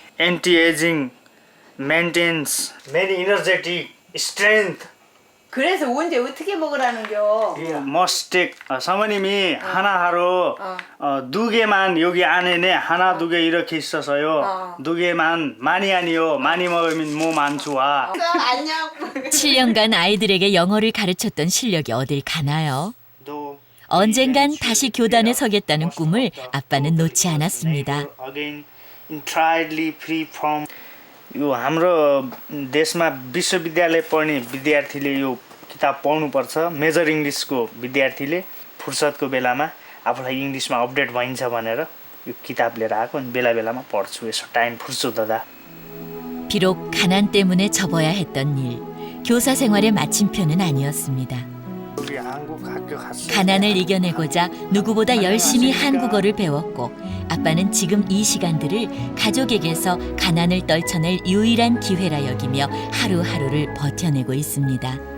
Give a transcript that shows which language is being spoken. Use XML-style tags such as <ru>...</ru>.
<en>Anti-aging, maintains many energetic, strength.</en> <ko>그래서 언제 어떻게 먹으라는겨?</ko> <en>Must take.</en> <ko>사모님이 하나 하루 두 개만 여기 안에네 하나 두 개 이렇게 있어서요. 두 개만 많이 아니요. 많이 먹으면 몸 안 좋아. 안녕. 7년간 아이들에게 영어를 가르쳤던 실력이 어딜 가나요? 또 언젠간 다시 교단에 서겠다는 꿈을 아빠는 놓지 않았습니다.</ko> <en>Again, entirely free from</en> <ne>यो हाम्रो देशमा विश्वविद्यालय पढ्ने विद्यार्थीले यो किताब पढ्नुपर्छ। मेजर इङ्ग्लिसको विद्यार्थीले फुर्सदको बेलामा आफूलाई इङ्ग्लिसमा अपडेट भइन्छ भनेर यो किताब लिएर आएको अनि बेला बेलामा पढ्छु यसो टाइम फुर्सद हुँदा।</ne> <ko>비록 가난 때문에 접어야 했던 일, 교사 생활의 마침표는 아니었습니다. 우리 한국 학교 갔을 때 가난을 이겨내고자 누구보다 열심히 한국어를 배웠고 아빠는 지금 이 시간들을 가족에게서 가난을 떨쳐낼 유일한 기회라 여기며 하루하루를 버텨내고 있습니다.</ko>